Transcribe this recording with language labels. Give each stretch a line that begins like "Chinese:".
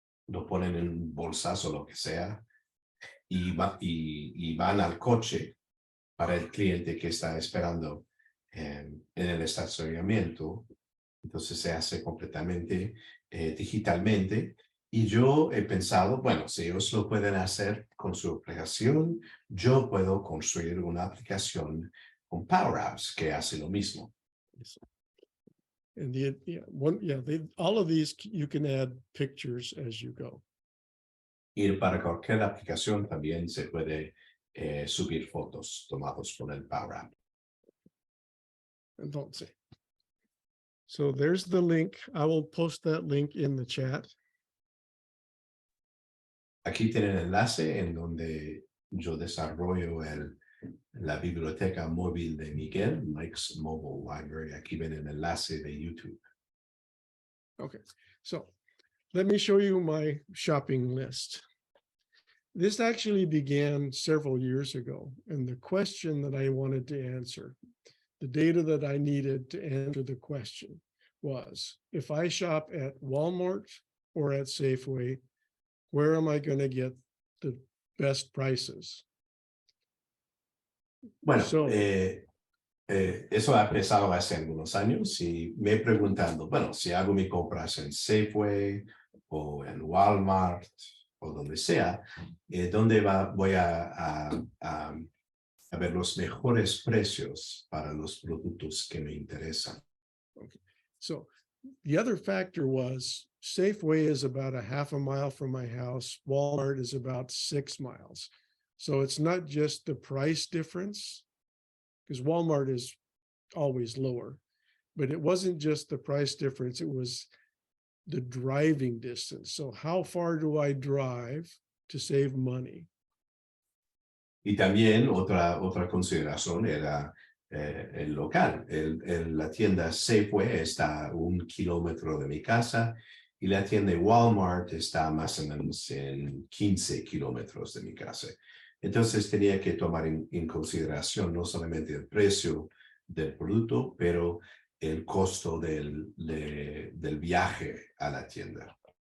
Spanish: lo ponen en un bolsazo o lo que sea, y van al coche para el cliente que está esperando en el estacionamiento. Entonces se hace completamente digitalmente. Y yo he pensado, bueno, si ellos lo pueden hacer con su aplicación, yo puedo construir una aplicación con PowerApps que hace lo mismo.
English: And all of these, you can add pictures as you go.
Spanish: Y para cualquier aplicación también se puede subir fotos tomadas con el PowerApp. Entonces,
English: so there's the link. I will post that link in the chat.
Spanish: Aquí tienen el enlace en donde yo desarrollo la biblioteca móvil de Miguel, Mike's Mobile Library. Aquí ven el enlace de YouTube.
English: Okay, so let me show you my shopping list. This actually began several years ago, and the question that I wanted to answer, the data that I needed to answer the question was, if I shop at Walmart or at Safeway, where am I going to get the best prices?
Spanish: Bueno,
English: So,
Spanish: eso ha empezado hace algunos años, y me he preguntado, bueno, si hago mis compras en Safeway o en Walmart o donde sea, ¿dónde voy a ver los mejores precios para los productos que me interesan?
English: okay. So the other factor was Safeway is about a half a mile from my house. Walmart is about 6 miles. So it's not just the price difference, because Walmart is always lower, but it wasn't just the price difference. It was the driving distance. So how far do I drive to save money?
Spanish: Y también otra consideración era el local. La tienda Safeway está a 1 kilómetro de mi casa, y la tienda Walmart está más o menos en 15 kilómetros de mi casa. Entonces tenía que tomar en consideración no solamente el precio del producto, pero el costo del viaje a la tienda.